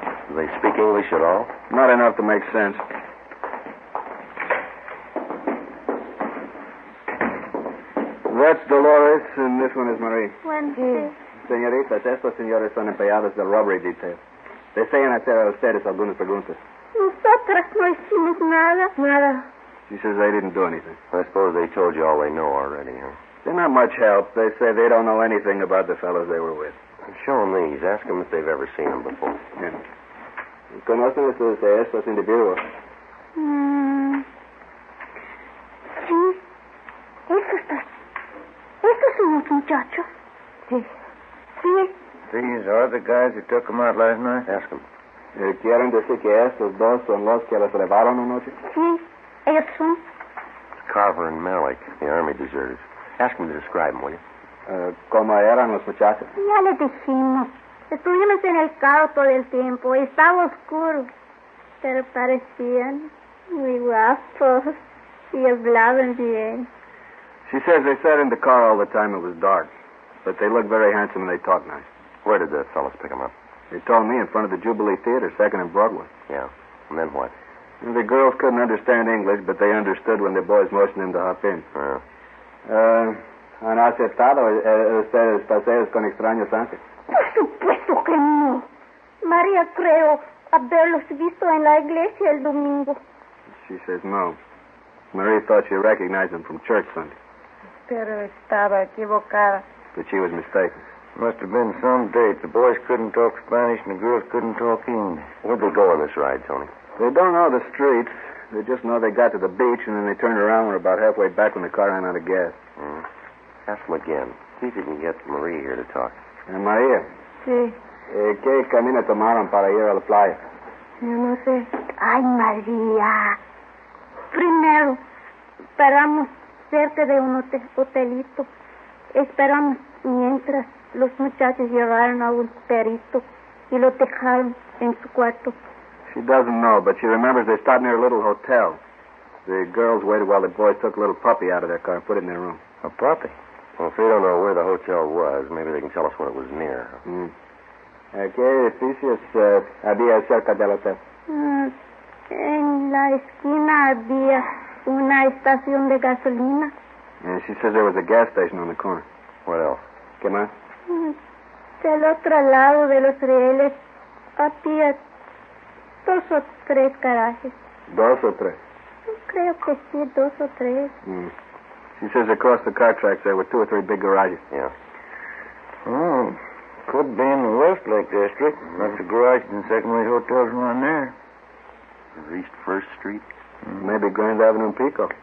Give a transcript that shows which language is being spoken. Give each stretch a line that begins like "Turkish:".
English: Do they speak English at all? Not enough to make sense. That's Dolores, and this one is Marie.
Spanish: Sí. Señoritas, estos señores son empleados del
English: robbery detail.
Spanish: Desean hacer a ustedes algunas preguntas. Nosotras no hicimos nada. Nada.
English: She says they didn't do anything. I suppose they told you all they know already, huh? They're not much help. They say they don't know anything about the fellows they were with. Show them these. Ask them if they've ever seen them before. Yeah.
Spanish: ¿Conocen estos individuos? Sí. Estos son los muchachos. Sí. Sí.
English: These are the guys who took them out last night? Ask them.
Spanish: ¿Quieren decir que estos dos son los que los llevaron anoche? Sí. Ellos son.
English: Carver and Malik, the army deserters. Ask them to describe them, will you?
Spanish: ¿Cómo eran los muchachos? Ya les dijimos. Estuvimos en el carro todo el tiempo. Estaba oscuro. Pero parecían muy guapos. Y hablaban bien.
English: She says they sat in the car all the time. It was dark. But they looked very handsome and they talked nice. Where did the fellas pick them up? They told me in front of the Jubilee Theater, 2nd and Broadway. Yeah. And then what? The girls couldn't understand English, but they understood when the boys motioned them to hop in.
Spanish: ¿Han aceptado ustedes paseos con extraños antes? Por supuesto que no. María creo haberlos visto en la iglesia el domingo.
English: She says no. Marie thought she recognized them from church Sunday.
Spanish: Pero estaba equivocada.
English: But she was mistaken. Must have been some date. The boys couldn't talk Spanish and the girls couldn't talk English. Where'd they go on this ride, Tony? They don't know the streets. They just know they got to the beach and then they turned around and were about halfway back when the car ran out of gas. Ask them again. See if you can get Marie here to talk.
Spanish: María. Sí. ¿Qué camino tomaron para ir a la playa? Yo no sé. Ay, María. Primero, paramos cerca de un hotelito. Esperamos mientras los muchachos llevaron a un perito y lo dejaron en su cuarto.
English: She doesn't know, but she remembers they stopped near a little hotel. The girls waited while the boys took a little puppy out of their car and put it in their room. A puppy? Well, if they don't know where the hotel was, maybe they can tell us when it was near.
Spanish: ¿Qué edificios había cerca del hotel? En la esquina había una estación de gasolina.
English: And she says there was a gas station on the corner. What else?
Spanish: ¿Qué más? Del otro lado de los rieles había 2 o 3 garajes. 2 o 3? Creo que sí, 2 o 3.
English: She says across the car tracks there were 2 or 3 big garages. Yeah. Oh, could be in the Westlake district. Lots of garages and second-rate hotels around there. East 1st Street? Maybe Grand Avenue and Pico.